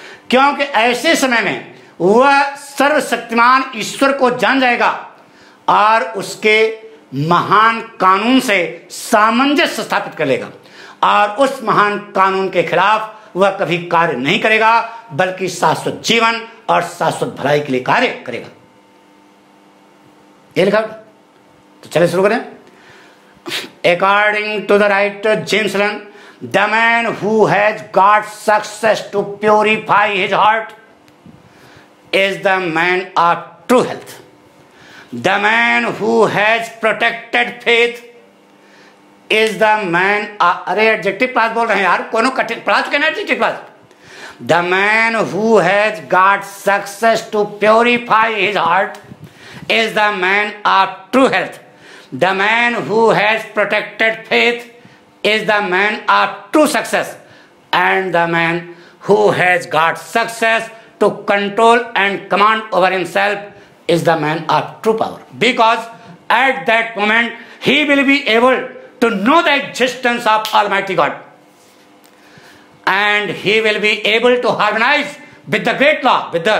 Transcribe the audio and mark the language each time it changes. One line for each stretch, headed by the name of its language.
Hindi: क्योंकि ऐसे समय में वह सर्वशक्तिमान ईश्वर को जान जाएगा और उसके महान कानून से सामंजस्य स्थापित कर लेगा और उस महान कानून के खिलाफ वह कभी कार्य नहीं करेगा, बल्कि शाश्वत जीवन और शाश्वत भलाई के लिए कार्य करेगा। ये लिखा। तो चलिए शुरू करें।
English: According to the writer James Allen, the man who has got success to purify his heart is the man of true health. The man who has protected faith is the man of...
Hindi: अरे adjective class बोल रहे हैं यार, कोनो कठिन पढ़ा चुके ना adjective class.
English: The man who has got success to purify his heart is the man of true health. The man who has protected faith is the man of true success, and the man who has got success to control and command over himself is the man of true power, because at that moment he will be able to know the existence of Almighty God, and he will be able to harmonize with the great law.